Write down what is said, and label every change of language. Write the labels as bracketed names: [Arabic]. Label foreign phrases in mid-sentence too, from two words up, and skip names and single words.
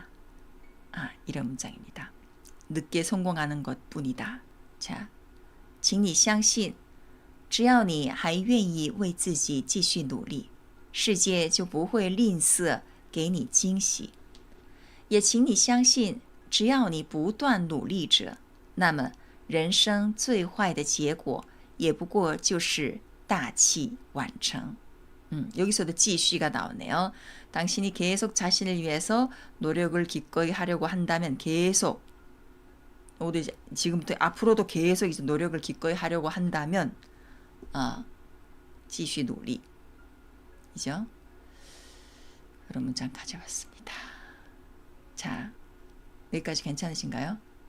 [Korean] 이런 문장입니다. 늦게 성공하는 것뿐이다. 자, [Chinese] 请你相信只要你还愿意为自己继续努力世界就不会吝啬给你惊喜也请你相信只要你不断努力着那么人生最坏的结果也不过就是大器晚成 [Korean] 여기서도 继续 가 나오네요. 당신이 계속 자신을 위해서 노력을 기꺼이 하려고 한다면 계속 지금부터 앞으로도 계속 이제 노력을 기꺼이 하려고 한다면 [Chinese] 继续努力 [Korean] 이죠? 그런 문장 가져왔습니다. 자, 여기까지 괜찮으신가요?